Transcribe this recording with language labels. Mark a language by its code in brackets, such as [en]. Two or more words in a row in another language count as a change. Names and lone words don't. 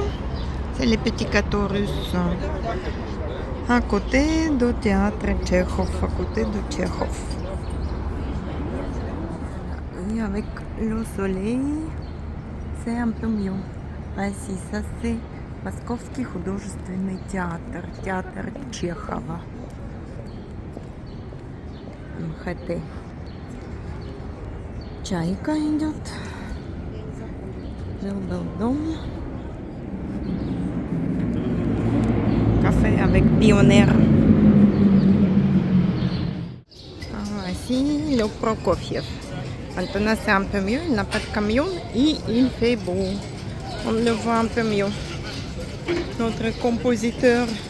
[fr] C'est les petits gâteaux russes. À côté du théâtre Tchekhov, à côté de Tchekhov. Et avec le soleil, c'est un peu mieux. Voici, ça c'est Московский художественный театр, театр Чехова. [ru] МХТ. Чайка идет. Жил-был дом. [fr] Café avec Pionnier. Voici le Prokofiev. Maintenant c'est un peu mieux, il n'a pas de camion et il fait beau. On le voit un peu mieux. Notre compositeur.